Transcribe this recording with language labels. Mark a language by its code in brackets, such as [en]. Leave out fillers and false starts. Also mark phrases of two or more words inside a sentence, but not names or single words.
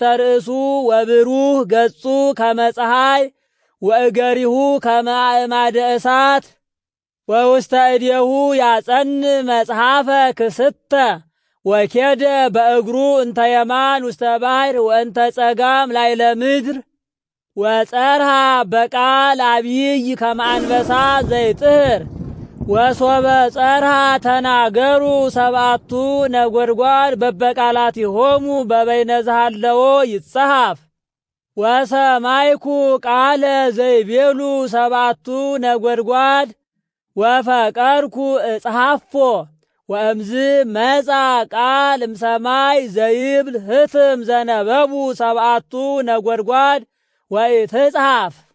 [gez] ርእሱ ወብሩህ ገጹ ከመ ፀሐይ ወእገሪሁ ከመ አእማደ እሳት ወውስተ እዴሁ ያጸን መጽሐፈ ክስተ ወኬደ በእግሩ እንተ የማን ውስተ ባሕር ወእንተ ጸጋም ላዕለ ምድር ወጸርሃ በቃል አቢይ ከመ አንበሳ ዘይጥህር ወሶበ ጸርሃ ተናገሩ 7ቱ ነጎድጓድ በበቃላቲሆሙ በበይነ ዘሃለዎ ይጸሐፍ ወሰማይኩ ቃለ ዘይቤሉ 7ቱ ነጎድጓድ ወፈቀርኩ እጽሐፎ ወእምዝ መጻ ቃል እምሰማይ ዘይብል ህትም ዘነበቡ 7ቱ ነጎድጓድ ወኢትጽሐፍ